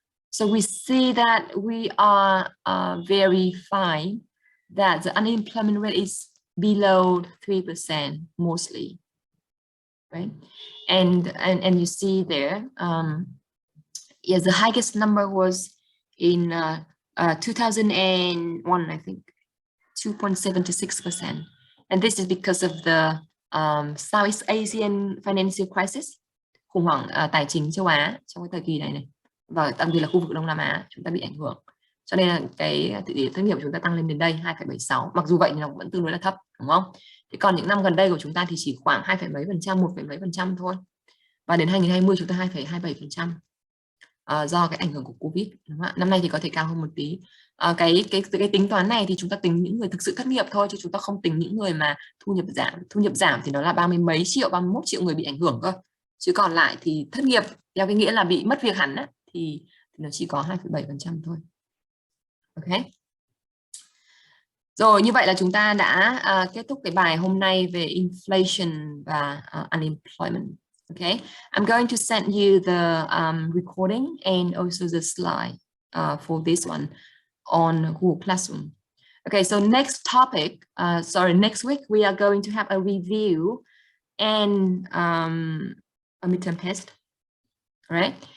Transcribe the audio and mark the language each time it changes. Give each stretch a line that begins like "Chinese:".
English: So we see that we are very fine, that the unemployment rate is below 3% mostly, right? And you see there, yeah, the highest number was in 2001, I think, 2.76%. And this is because of the Southeast Asian financial crisis,
Vietnamese: khủng hoảng tài chính châu Á trong cái thời kỳ này và đặc biệt là khu vực Đông Nam Á chúng ta bị ảnh hưởng, cho nên là cái tỷ lệ thất nghiệp của chúng ta tăng lên đến đây 2,76. Mặc dù vậy thì nó vẫn tương đối là thấp, đúng không? Thì còn những năm gần đây của chúng ta thì chỉ khoảng 2, mấy %, 1, mấy % thôi, và đến 2020 chúng ta 2,27%. Do cái ảnh hưởng của Covid, đúng không ạ? Năm nay thì có thể cao hơn một tí. Cái tính toán này thì chúng ta tính những người thực sự thất nghiệp thôi, chứ chúng ta không tính những người mà thu nhập giảm thì nó là 30 mấy triệu, 31 triệu người bị ảnh hưởng cơ, chứ còn lại thì thất nghiệp theo cái nghĩa là bị mất việc hẳn á, thì nó chỉ có 2,7% thôi. Ok. Rồi, như vậy là chúng ta đã kết thúc cái bài hôm nay về inflation và unemployment.
English: Okay, I'm going to send you the recording and also the slide for this one on Google Classroom. Okay, so next topic, next week we are going to have a review and a midterm test, all right?